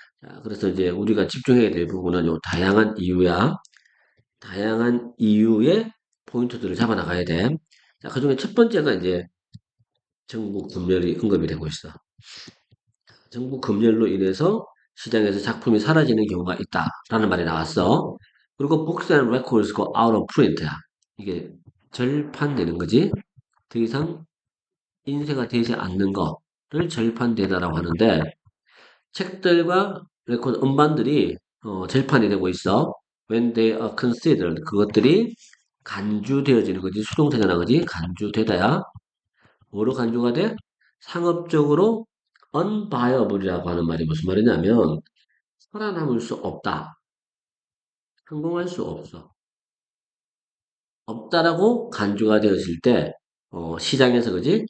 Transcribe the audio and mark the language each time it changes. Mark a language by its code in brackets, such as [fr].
[ko] 자, 그래서 이제 우리가 집중해야 될 부분은 요 다양한 이유야. 다양한 이유의 포인트들을 잡아 나가야 돼. 자, 그중에 첫 번째가 이제 정부 검열이 언급이 되고 있어. 정부 검열로 인해서 시장에서 작품이 사라지는 경우가 있다라는 말이 나왔어. [en] 그리고 books and records go out of print야. [ko] 이게 절판되는 거지. 더 이상 인쇄가 되지 않는 거를 절판되다라고 하는데 책들과 레코드 음반들이 절판이 되고 있어. [en] When they are considered [ko] 그것들이 간주되어지는 거지. 수동태잖아, 그지? 간주되다야. 뭐로 간주가 돼? 상업적으로 unviable이라고 하는 말이 무슨 말이냐면 살아남을 수 없다. 성공할 수 없어. 없다라고 간주가 되어질 때 시장에서 그지?